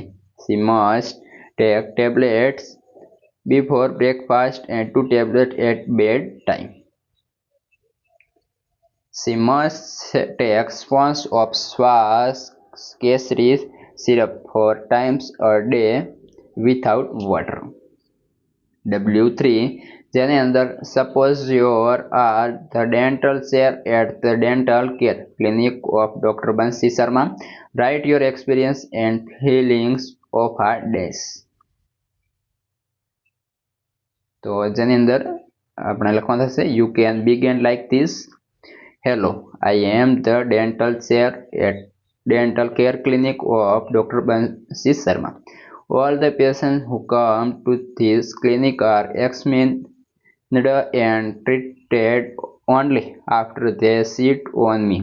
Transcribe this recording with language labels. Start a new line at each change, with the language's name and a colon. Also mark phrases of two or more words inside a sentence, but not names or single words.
English: She must take tablets before breakfast and 2 tablets at bedtime. She must take spoons of Swas Kesari syrup 4 times a day without water. W3,
Gujarati: જેની અંદર
English: suppose you are the dental chair at the dental care clinic of Dr. Bansi Sharma. Write your experience and feelings of her days.
Gujarati: તો જેની અંદર આપણે લખવાનું થશે
English: you can begin like this. Hello, I am the dental chair at dental care clinic of Dr. Bansi Sharma. All the patients who come to this clinic are examined and treated only after they sit on me.